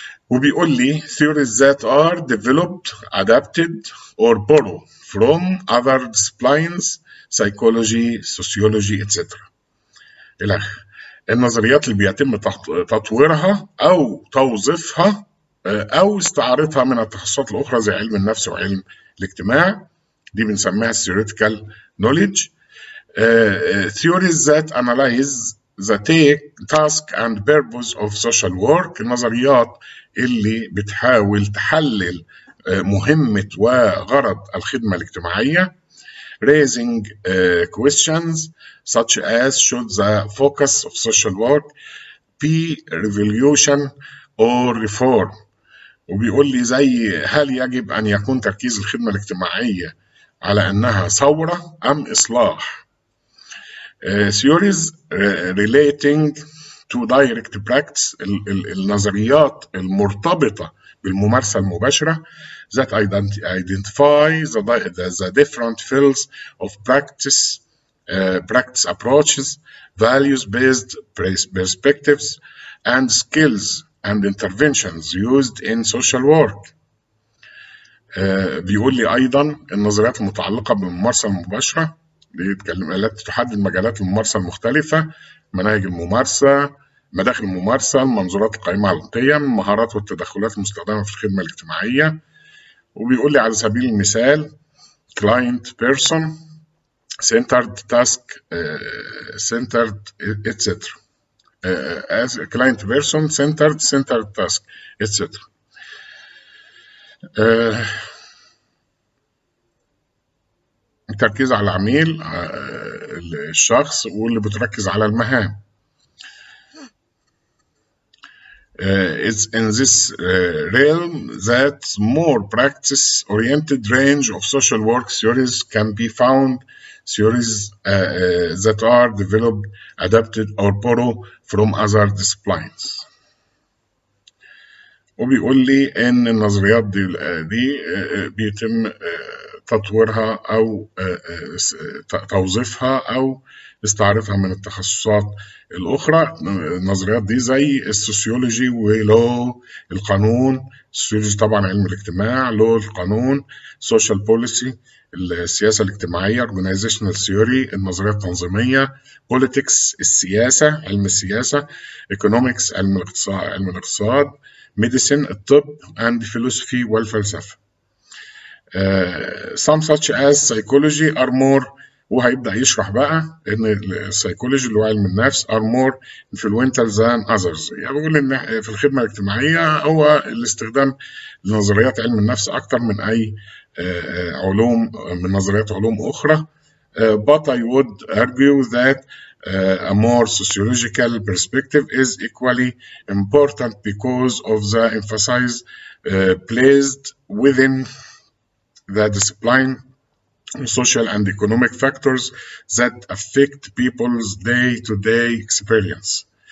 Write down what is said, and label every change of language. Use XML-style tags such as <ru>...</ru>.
<ar>وبيقول لي</ar> <en>theories that are developed, adapted, or borrowed from other disciplines, psychology, sociology, etc.</en> <ar>النظريات اللي بيتم تطويرها أو توظيفها أو استعارتها من التخصصات الأخرى زي علم النفس وعلم الاجتماع، دي بنسميها</ar> <en>theoretical knowledge. Theories that analyze the task and purpose of social work،</en> <ar>النظريات اللي بتحاول تحلل مهمة وغرض الخدمة الاجتماعية.</ar> <en>Raising questions such as should the focus of social work be revolution or reform.</en> <ar>وبيقول لي زي هل يجب أن يكون تركيز الخدمة الاجتماعية على أنها ثورة أم إصلاح.</ar> <en>Theories relating to direct practice،</en> <ar>النظريات المرتبطة بالممارسة المباشرة</ar> <en>that identify the different fields of practice, practice approaches, values-based perspectives, and skills and interventions used in social work.</en> <ar>بيقول لي أيضا النظريات المتعلقة بالممارسة المباشرة التي تحدد مجالات الممارسة المختلفة، مناهج الممارسة، مداخل الممارسة، المنظورات القائمة على القيم، المهارات والتدخلات المستخدمة في الخدمة الاجتماعية. وبيقول لي على سبيل المثال</ar> <en>client person centered task centered etc. as a client person centered task etc.</en> <ar>التركيز على العميل الشخص واللي بتركز على المهام.</ar> <en>It's in this realm that more practice-oriented range of social work theories can be found, theories that are developed, adapted, or borrow from other disciplines.</en> <ar>وبيقول لي إن النظريات دي بيتم تطويرها أو توظيفها أو استعارتها من التخصصات الأخرى. النظريات دي زي السوسيولوجي ولو القانون، السوسيولوجي طبعا علم الاجتماع، لو القانون،</ar> <en>social policy</en> <ar>السياسة الاجتماعية،</ar> <en>organizational theory</en> <ar>النظرية التنظيمية، politics السياسة علم السياسة، economics علم الاقتصاد، medicine الطب،</ar> <en>and philosophy</en> <ar>والفلسفة.</ar> <en>Some such as psychology are more،</en> <ar>وهيبدأ يشرح بقى إن السيكولوجي اللي هو علم النفس</ar> <en>are more influential than others.</en> <ar>يعني بيقول إن في الخدمة الاجتماعية هو الاستخدام لنظريات علم النفس أكتر من أي علوم من نظريات علوم أخرى.</ar> <en>But I would argue that a more sociological perspective is equally important because of the emphasis placed within the discipline social and economic factors that affect people's day-to-day experience.</en>